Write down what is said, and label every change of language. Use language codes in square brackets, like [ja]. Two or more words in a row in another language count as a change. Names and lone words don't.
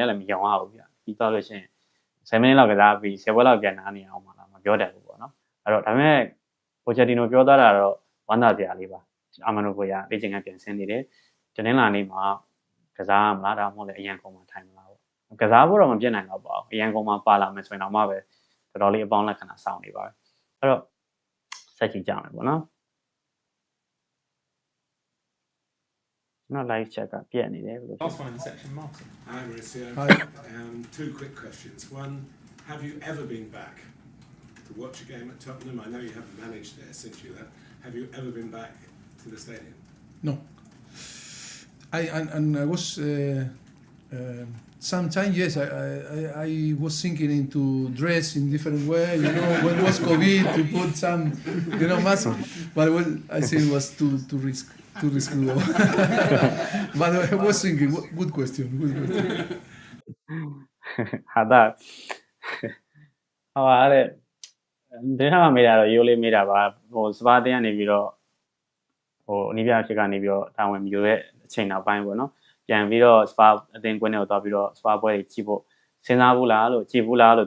[my] လည်းမယုံရဘူးဗျာပြီးသွားလို့ရှိရင်10မိနစ်လောက်ကစားပြီး10ပွဲလောက်ပြန်နားနေအောင်မှာလားမပြောတတ်ဘူးပေါ့နော်အဲ့တော့ဒါပေမဲ့ပိုချက်တီနိုပြောသားတာတော့ဝမ်းသာစရာလေးပါအာမန်ဒိုဘရိုယာလေ့ကျင့်ခန်းပြန်ဆင်းနေတယ်တနင်္လာနေ့မှာကစားမလားဒါမှမဟုတ်လည်းအရန်ကုန်မှာထိုင်မလားပေါ့ကစားဖို့တော့မပြတ်နိုင်တော့ပါဘူးအရန်ကုန်မှာပါလာမယ်ဆိုရင်တော့မှပဲတော်တော်လေးအပေါင်းလက္ခဏာစောင့်နေပါပဲအဲ့တော့ဆက်ကြည့်ကြမယ်ပေါ့နော် [en] Not live check up. Yeah, last one in the section, Martin. Hi, Mauricio. Hi. 2 quick questions. One, have you ever been back to watch a game at Tottenham? I know you haven't managed there since you left. Have you ever been back to the stadium? No. I was sometimes yes. I was thinking into dress in different way. You know, when it was COVID to put some, mask. But I think it was too risky. Too risky. But I was thinking, good question. Good question. Hada. [my] ဟာတဲ့ဒီနေ့မှမေးတာတော့ရိုးလေးမေးတာပါစပါးတင်းကနေပြီးတော့အနည်းပြဖြစ်ကနေပြီးတော့တာဝန်မျိုးရဲ့အချိန်နောက်ပိုင်းပေါ့နော်ပြန်ပြီးတော့စပါးအတင်းကွင်းထဲကိုသွားပြီးတော့စပါးပွဲကြီးကြည့်ဖို့စဉ်းစားဘူးလားလို့ကြည့်ဘူးလားလို့သူ